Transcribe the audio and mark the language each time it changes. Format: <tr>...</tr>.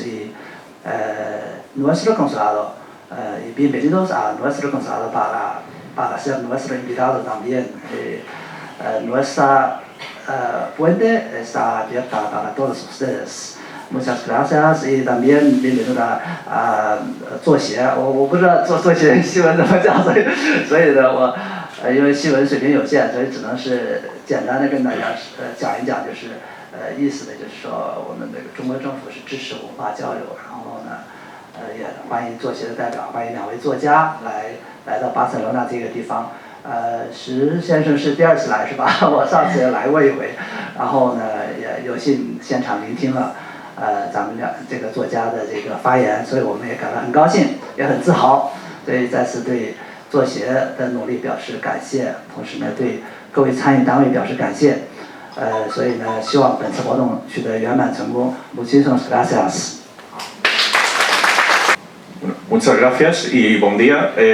<es>Y nuestro consulado, y bienvenidos a nuestro consulado para ser nuestro invitado también. Nuestra puente está abierta para todos ustedes. Muchas gracias y también bienvenido a 作协。</es> <zh>我不知道作协新闻怎么讲，所以呢，我因为新闻水平有限，所以只能是简单的跟大家讲一讲，就是意思的就是说我们这个中国政府是支持文化交流，然后呢也欢迎作协的代表，欢迎两位作家来到巴塞罗那这个地方。石先生是第二次来是吧？我上次也来过一回，然后呢也有幸现场聆听了咱们这个作家的这个发言，所以我们也感到很高兴，也很自豪，所以再次对作协的努力表示感谢，同时呢对各位参与单位表示感谢，所以呢希望本次活动取得圆满成功。</zh> <es>Muchísimas gracias. Muchas gracias y buen día.</es>